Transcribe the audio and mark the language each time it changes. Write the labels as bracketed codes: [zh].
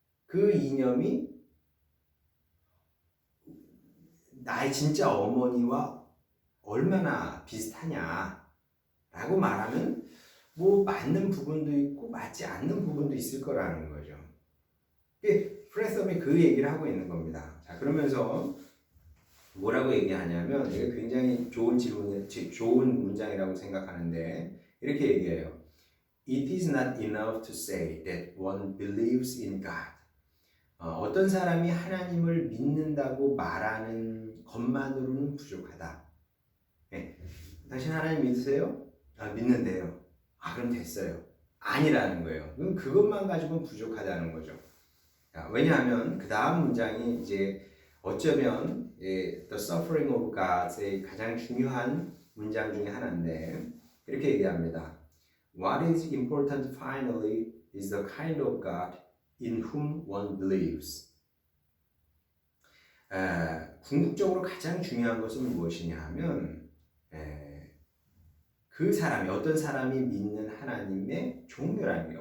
[ko] 그 이념이 나의 진짜 어머니와 얼마나 비슷하냐 라고 말하면 뭐 맞는 부분도 있고 맞지 않는 부분도 있을 거라는 거죠. 프레썸이 그 얘기를 하고 있는 겁니다. 자, 그러면서 뭐라고 얘기하냐면 이게 굉장히 좋은 좋은 문장이라고 생각하는데 이렇게 얘기해요. [en] It is not enough to say that one believes in God. [ko] 어떤 사람이 하나님을 믿는다고 말하는 것만으로는 부족하다. 네. 당신 하나님 믿으세요? 믿는데요. 그럼 됐어요. 아니라는 거예요. 그럼 그것만 가지고는 부족하다는 거죠. 왜냐하면 그 다음 문장이 이제 어쩌면 The Suffering of God의 가장 중요한 문장 중에 하나인데 이렇게 얘기합니다. [en] What is important finally is the kind of God in whom one believes. [ko] 궁극적으로 가장 중요한 것은 무엇이냐 하면 그 사람이 어떤 사람이 믿는 하나님의 종류라는 거예요.